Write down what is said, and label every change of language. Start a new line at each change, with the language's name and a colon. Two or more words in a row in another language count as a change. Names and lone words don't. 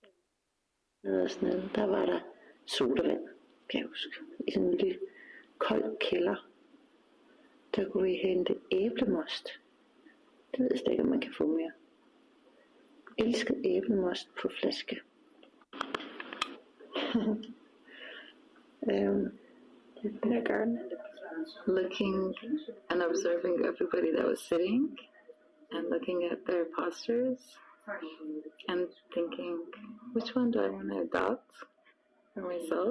Danish: Der var der sodavand, kan jeg huske, i sådan en lille kold kælder. Der kunne vi hente æblemost. Det ved jeg slet ikke, om man kan få mere. Elskede æblemost på flaske.
English: Looking and observing everybody that was sitting and looking at their postures and thinking, which one do I want to adopt for myself?